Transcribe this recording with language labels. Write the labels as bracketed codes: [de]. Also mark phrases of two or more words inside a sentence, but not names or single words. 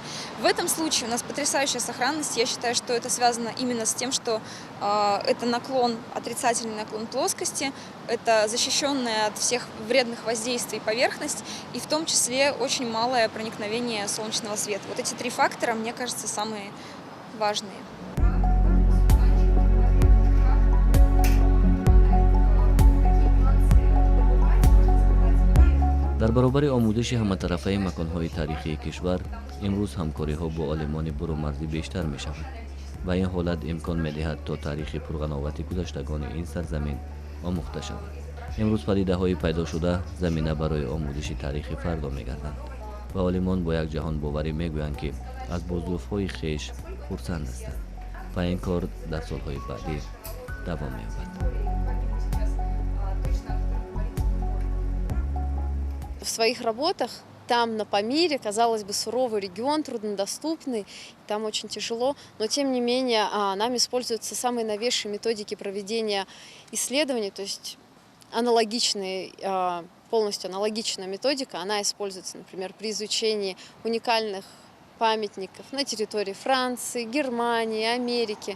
[ru] В этом случае у нас потрясающая сохранность. Я считаю, что это связано именно с тем, что это наклон, отрицательный наклон плоскости, это защищенная от всех вредных воздействий поверхность и в том числе очень малое проникновение солнечного света. Вот эти 3 фактора, мне кажется, самые важные. [tg] дар баробари омӯзиши ҳаматарафаи маконҳои таърихии кишвар имрӯз ҳамкориҳо бо олимони бурумарзӣ бештар мешавад ва ин ҳолат имкон медиҳад то таърихи пурғановати гузаштагони ин сарзамин омӯхта шавад. имрӯз падидаҳои пайдошуда замина барои омӯзиши таърихи фардо мегарданд ва олимон бо як ҷаҳонбоварӣ мегӯянд ки аз бозӯфҳои хеш хурсанд ҳастанд ва ин кор дар солҳои баъдӣ давом меёбад. [ru] В своих работах там, на Памире, казалось бы, суровый регион, труднодоступный, там очень тяжело, но тем не менее нами используются самые новейшие методики проведения исследований, то есть аналогичные, полностью аналогичная методика, она используется, например, при изучении уникальных памятников на территории Франции, Германии, Америки.